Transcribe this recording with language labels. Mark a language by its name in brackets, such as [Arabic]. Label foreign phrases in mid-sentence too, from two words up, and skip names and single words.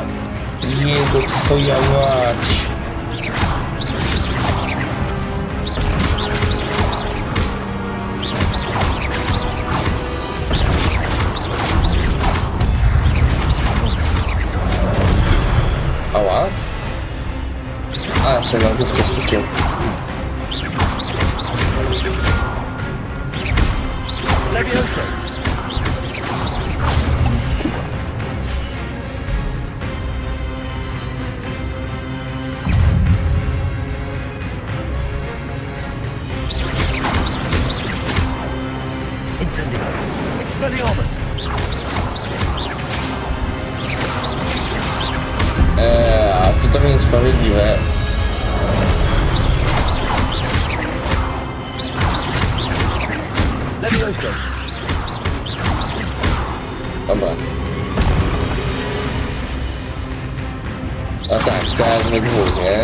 [Polish] Jego twoja mać! Ała? A, przegląd z kosmikiem. Levioso! Incendio! Expelliarmus! A to trochę niesprawiedliwe. Levioso! Dobra. A tak, teraz we dwóch, nie?